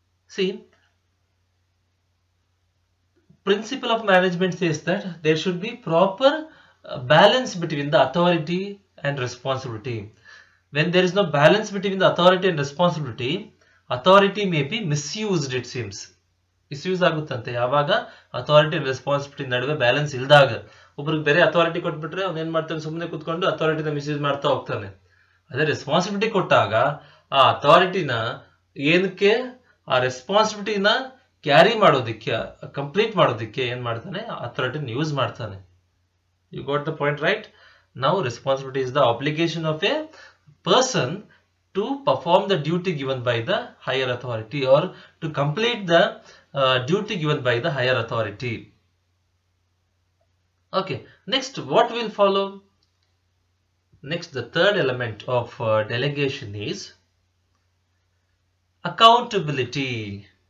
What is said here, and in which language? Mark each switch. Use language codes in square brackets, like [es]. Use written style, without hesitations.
[en] See, principle of management says that there should be proper balance between the authority and responsibility. When there is no balance between the authority and responsibility, authority may be misused, it seems. [kn] Misuse ಆಗುತ್ತಂತೆ ಯಾವಾಗ authority and responsibility ನಡುವೆ balance ಇಲ್ದಾಗ. ಒಬ್ರಿಗೆ ಬೇರೆ authority ಕೊಟ್ಬಿಟ್ರೆ ಅವ್ನು ಏನ್ ಮಾಡ್ತಾನೆ? ಸುಮ್ಮನೆ ಕುತ್ಕೊಂಡು ಅಥಾರಿಟಿನ ಮಿಸ್ಯೂಸ್ ಮಾಡ್ತಾ ಹೋಗ್ತಾನೆ. ಅದೇ ರೆಸ್ಪಾನ್ಸಿಬಿಲಿಟಿ ಕೊಟ್ಟಾಗ ಆ ಅಥಾರಿಟಿನ ಏನಕ್ಕೆ, ಆ ರೆಸ್ಪಾನ್ಸಿಬಿಲಿಟಿನ ಕ್ಯಾರಿ ಮಾಡೋದಿಕ್ಕೆ, ಕಂಪ್ಲೀಟ್ ಮಾಡೋದಿಕ್ಕೆ ಏನ್ ಮಾಡ್ತಾನೆ? ಅಥಾರಿಟಿನ ಯೂಸ್ ಮಾಡ್ತಾನೆ. [en] You got the point, right? Now responsibility is the obligation of a person to perform the duty given by the higher authority, or to complete the duty given by the higher authority. Okay, next what will follow? Next, the third element of delegation is accountability.